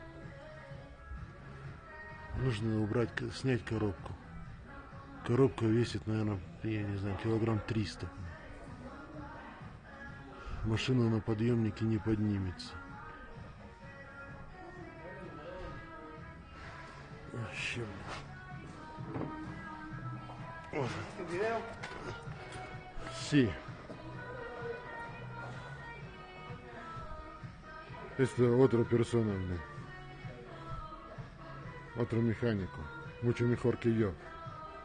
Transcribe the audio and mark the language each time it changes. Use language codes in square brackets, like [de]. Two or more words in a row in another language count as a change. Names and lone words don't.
[ru] Нужно убрать, снять коробку. Коробка весит, наверное, я не знаю, килограмм 300. Машина на подъемнике не поднимется. Вообще. [es] Sì. [it] Questa è [es] otra persona, otro mecánico, mucho mejor que yo.